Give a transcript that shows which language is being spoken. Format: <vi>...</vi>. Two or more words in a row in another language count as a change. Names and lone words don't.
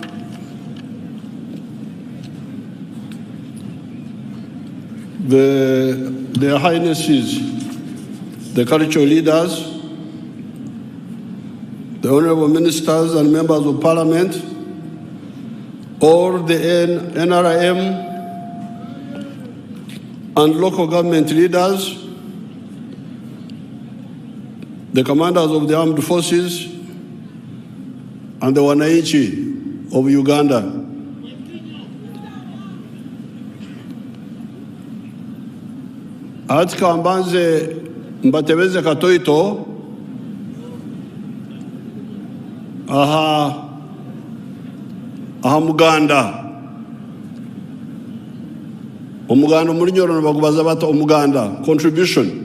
<en>their Highnesses, the cultural leaders, the Honorable Ministers and Members of Parliament, all the NRM and local government leaders, the commanders of the armed forces, and the wananchi of Uganda.</en> <nyn>Ati kambanze mbatebeze katoito aha muganda umuganda muri nyoro bagubaza bata umuganda contribution</nyn>